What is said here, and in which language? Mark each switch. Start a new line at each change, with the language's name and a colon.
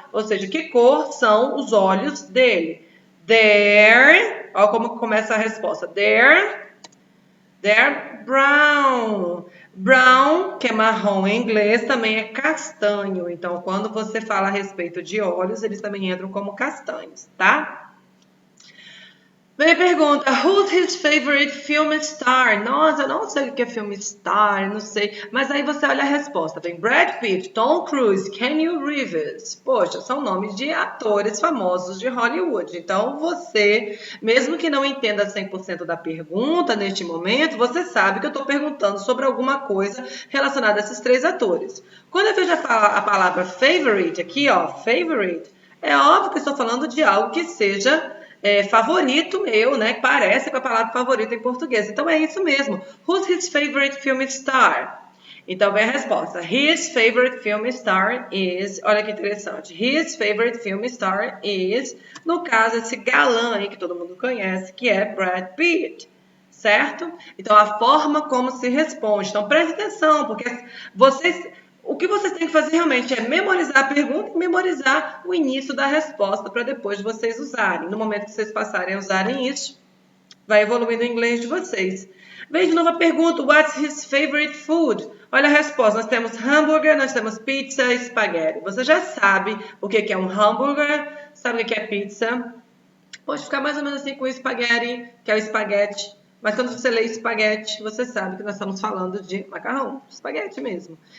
Portuguese: Ou seja, que cor são os olhos dele? They're, olha como começa a resposta.
English: They're brown.
Portuguese: Brown, que é marrom em inglês, também é castanho. Então, quando você fala a respeito de olhos, eles também entram como castanhos, tá? Vem a pergunta,
English: who's his favorite film star?
Portuguese: Nossa, eu não sei o que é filme star, não sei. Mas aí você olha a resposta. Vem Brad Pitt, Tom Cruise, Keanu Reeves. Poxa, são nomes de atores famosos de Hollywood. Então você, mesmo que não entenda 100% da pergunta neste momento, você sabe que eu estou perguntando sobre alguma coisa relacionada a esses três atores. Quando eu vejo a palavra favorite aqui, ó, favorite, é óbvio que eu estou falando de algo que seja favorito meu, né? Que parece com a palavra favorito em português. Então é isso mesmo.
English: Who's his favorite film star?
Portuguese: Então vem a resposta.
English: His favorite film star is.
Portuguese: Olha que interessante.
English: His favorite film star is,
Portuguese: no caso, esse galã aí que todo mundo conhece, que é Brad Pitt. Certo? Então a forma como se responde. Então preste atenção, porque vocês. O que vocês têm que fazer realmente é memorizar a pergunta e memorizar o início da resposta para depois vocês usarem. No momento que vocês passarem a usarem isso, vai evoluindo o inglês de vocês. Vem de novo a pergunta,
English: what's his favorite food?
Portuguese: Olha a resposta, nós temos hambúrguer, nós temos pizza e espaguete. Você já sabe o que é um hambúrguer, sabe o que é pizza. Pode ficar mais ou menos assim com o espaguete, que é o espaguete. Mas quando você lê espaguete, você sabe que nós estamos falando de macarrão, espaguete mesmo.